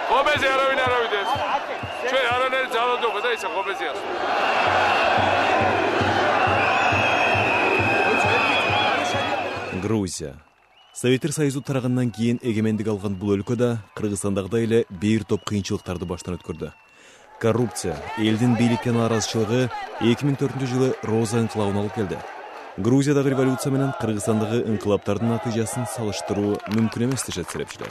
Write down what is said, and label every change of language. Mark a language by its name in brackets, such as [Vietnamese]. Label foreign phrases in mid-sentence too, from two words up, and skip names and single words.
[Georgian] ღობეზე არავინ არ ავიდეს. ჩვენ არანაირი ძალადობა და ისა ღობეზეა. [Kyrgyz] Грузия. Советтер Союзу тарағаннан кейін егемендік алған бұл өлкөдө Кыргызстандагыдай эле бир топ кыйынчылыктарды баштан өткөрдү. Коррупция, элдин бийликке нааразычылыгы 2004 жылы Роза ыңкылабына алып келди. Грузиядагы революция менен Кыргызстандагы ыңкылаптардын натыйжасын салыштыруу мүмкүн эмес дешет серепчилер.